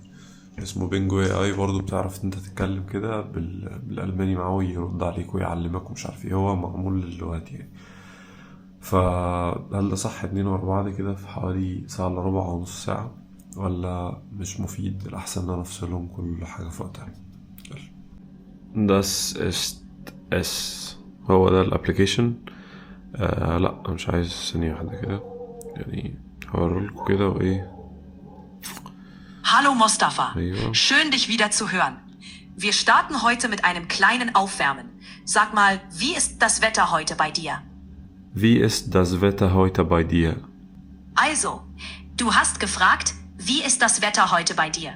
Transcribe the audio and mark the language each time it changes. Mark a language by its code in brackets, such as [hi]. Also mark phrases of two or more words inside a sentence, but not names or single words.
[ar] اسمه بينجو اي اي برضو بتعرف انت تتكلم كده بالالماني معاه ويرد عليك ويعلمك ومش عارف ايه، هو معمول للغات يعني. فهل ده صح 2 ورا بعض كده في حوالي ساعة الا ربع او نص ساعة، ولا مش مفيد؟ الأحسن إن أنا أفصلهم كل حاجة في وقتها. [de] Das ist es. [ar] هو ده الابليكيشن. لا مش عايز ثانية واحدة كده، يعني هوريلكوا كده وإيه. [de] Hallo Mostafa, [ar] أيوة. [de] schön dich wieder zu hören. Wir starten heute mit einem kleinen Aufwärmen. Sag mal, wie ist das Wetter heute bei dir? Wie ist das Wetter heute bei dir? Also, du hast gefragt, wie ist das Wetter heute bei dir?